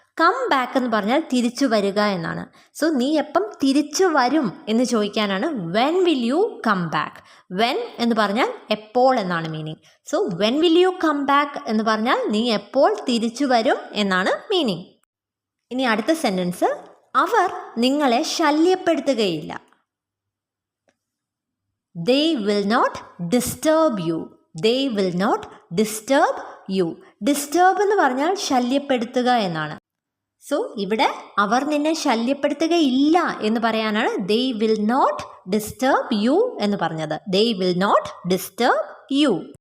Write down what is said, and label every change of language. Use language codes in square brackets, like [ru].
[en] come back [ml] എന്ന് പറഞ്ഞാൽ തിരിച്ചു വരിക എന്നാണ്. സോ നീ എപ്പം തിരിച്ചു വരും എന്ന് ചോദിക്കാനാണ് [en] When will you come back. [ml] When എന്ന് പറഞ്ഞാൽ എപ്പോൾ എന്നാണ് meaning. So [en] when will you come back [ml] എന്ന് പറഞ്ഞാൽ നീ എപ്പോൾ തിരിച്ചു വരും എന്നാണ് മീനിങ്. ഇനി അടുത്ത സെൻറ്റൻസ്, അവർ നിങ്ങളെ ശല്യപ്പെടുത്തുകയില്ല. [en] They will not disturb you. They will not disturb you. [ml] Disturb എന്ന് പറഞ്ഞാൽ ശല്യപ്പെടുത്തുക എന്നാണ്. സോ ഇവിടെ അവർ നിന്നെ ശല്യപ്പെടുത്തുകയില്ല എന്ന് പറയാനാണ് [en] they will not disturb you [ml] എന്ന് പറഞ്ഞത്. [en] They will not disturb you.